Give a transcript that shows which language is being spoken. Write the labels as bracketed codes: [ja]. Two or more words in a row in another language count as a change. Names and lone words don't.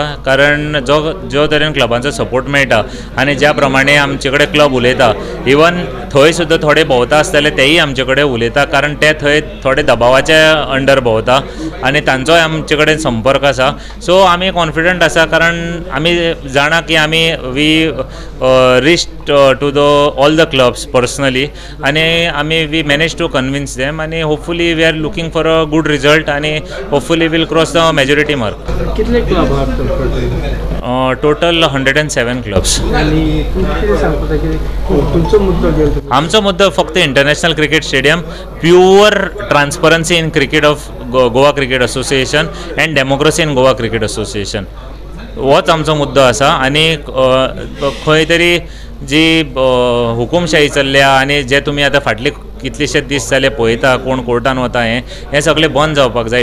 [kok] कारण जो तरेन क्लबांचो सपोर्ट मेळटा आनी ज्या प्रमाणे आमचे कडेन क्लब उलयता, इवन थंय सुद्दां थोडे भोंवता आसतले तेय आमचे कडेन उलयता. कारण ते थंय थोडे दबावाच्या अंडर भोंवता आनी तांचोय आमचे कडेन संपर्क आसा. सो आमी कॉन्फिडंट आसा कारण आमी जाणा की आमी [en] reached to all the clubs personally and we managed to convince them and hopefully we are looking for a good result and hopefully we'll cross the majority mark. [kok] कितने क्लब आहात [en] total 107 clubs. [mr] आणि किती सांगता की तुमचा मुद्दा काय? आमचा मुद्दा फक्त [en] international cricket stadium, pure transparency in cricket of Goa Cricket Association and democracy in Goa Cricket Association [kok] होच आमचो मुद्दो आसा. आनी खंय तरी जी हुकुमशाही चल्ल्या आनी जे तुमी आतां फाटले कितलेशेच दीस जाले पळयता कोण कोर्टान वता हें सगळें बंद जावपाक जाय.